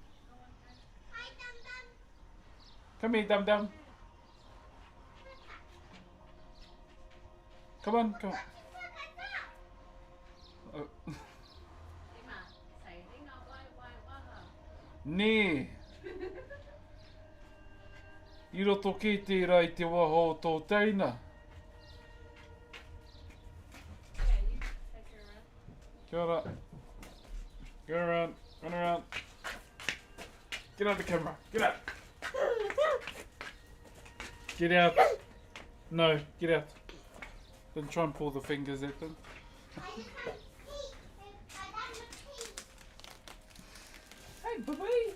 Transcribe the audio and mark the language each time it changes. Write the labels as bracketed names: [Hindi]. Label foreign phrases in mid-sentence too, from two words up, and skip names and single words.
[English] Come here, dum dum. Come on, come on. Nee. [Māori] I roto ki tērā I te waho o tō teina. Kia ora. [English] Go around, run around. Get out of the camera, get out. Get out. No, get out. Don't try and pull the fingers at them. Hey, baby.